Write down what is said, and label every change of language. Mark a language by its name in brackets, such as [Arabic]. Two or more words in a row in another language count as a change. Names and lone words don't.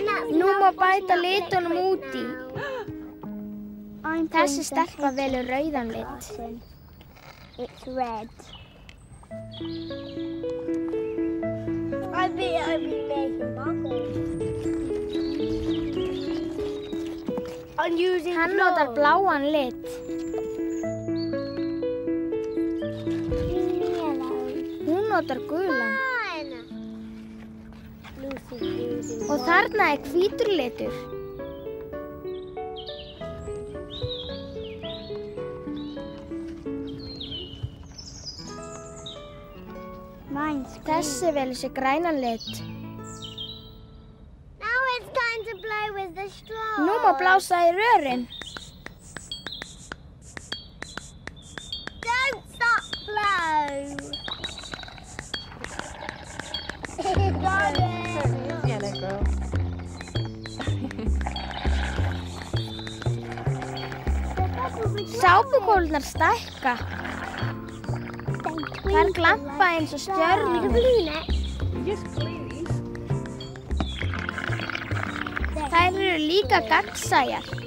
[Icelandic] Nú má bæta litunum út í. Þessi stelpa velur rauðan lit. [English] It's red. I'm making bubbles. I'm using [Icelandic] Hann notar bláan lit. Hún notar gulan. Og þarna hvítur litur. Þessi velur sér grænan lit. [English] Now it's time to play with the straw. [Icelandic] Nú má blása í rörin. Don't stop blow. Got it. Yellow girl. Sápukólurnar stækka. Þær glampa eins og stjörnur. Þær eru líka gagnsæjar.